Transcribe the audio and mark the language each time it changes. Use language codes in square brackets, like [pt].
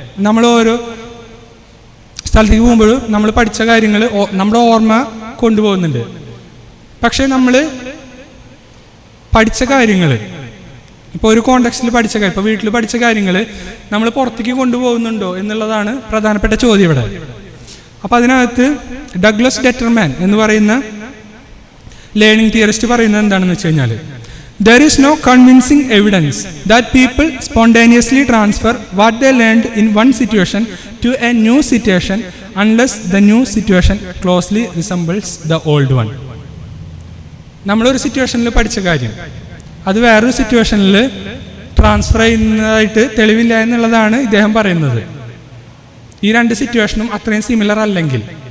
[ml] നമ്മൾ ഓരോ സ്ഥലത്തേക്ക് പോകുമ്പോഴും നമ്മൾ പഠിച്ച കാര്യങ്ങൾ നമ്മുടെ ഓർമ്മ കൊണ്ടുപോകുന്നുണ്ട്. പക്ഷേ നമ്മൾ പഠിച്ച കാര്യങ്ങൾ, ഇപ്പോൾ ഒരു കോണ്ടെക്സ്റ്റിൽ പഠിച്ച കാര്യം, ഇപ്പോൾ വീട്ടിൽ പഠിച്ച കാര്യങ്ങൾ നമ്മൾ പുറത്തേക്ക് കൊണ്ടുപോകുന്നുണ്ടോ എന്നുള്ളതാണ് പ്രധാനപ്പെട്ട ചോദ്യം ഇവിടെ. അപ്പോൾ അതിനകത്ത് ഡഗ്ലസ് ഡെറ്റർമാൻ എന്ന് പറയുന്ന ലേണിംഗ് തിയറിസ്റ്റ് പറയുന്നത് എന്താണെന്ന് വെച്ച് കഴിഞ്ഞാൽ, [en] there is no convincing evidence that people spontaneously transfer what they learned in one situation to a new situation unless the new situation closely resembles the old one. [ml] നമ്മളൊരു സിറ്റുവേഷനിൽ പഠിച്ച കാര്യം അത് വേറൊരു സിറ്റുവേഷനിൽ ട്രാൻസ്ഫർ ചെയ്യുന്നതായിട്ട് തെളിവില്ല എന്നുള്ളതാണ് ഇദ്ദേഹം പറയുന്നത്. ഈ രണ്ട് സിറ്റുവേഷനും അത്രയും സിമിലർ അല്ലെങ്കിൽ.